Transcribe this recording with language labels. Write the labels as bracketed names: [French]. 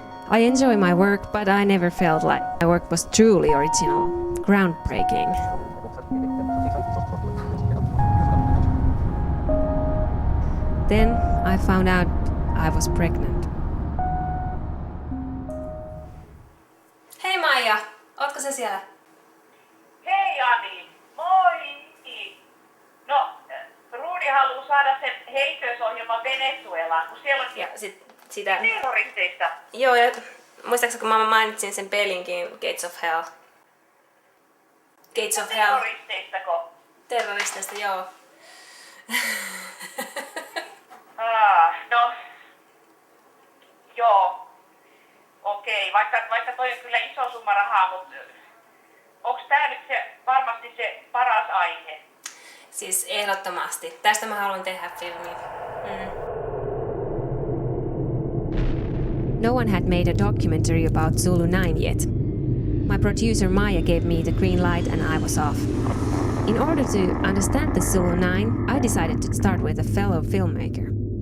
[English] I enjoy my work, but I never felt like my work was truly original, groundbreaking. Then I found out I was pregnant. [Finnish] Hei Maija, ootko sä siellä? Hei Ani, moi! No, Ruudi haluaa saada sen heitösohjelman Venezuelaan, kun siellä on Ja sitä... terroristeista. Joo, ja muistaakseni kun mä mainitsin sen pelinkin, Gates of Hell. Gates of Hell. Terroristeistako? Terroristeista, joo. No, joo. Okei, vaikka toi on kyllä iso summa rahaa, mutta onks tää nyt varmasti se paras aihe? Siis ehdottomasti. Tästä mä haluan tehdä filmin. [English] No one had made a documentary about Zulu 9 yet. My producer Maya gave me the green light and I was off. In order to understand the Zulu 9, I decided to start with a fellow filmmaker.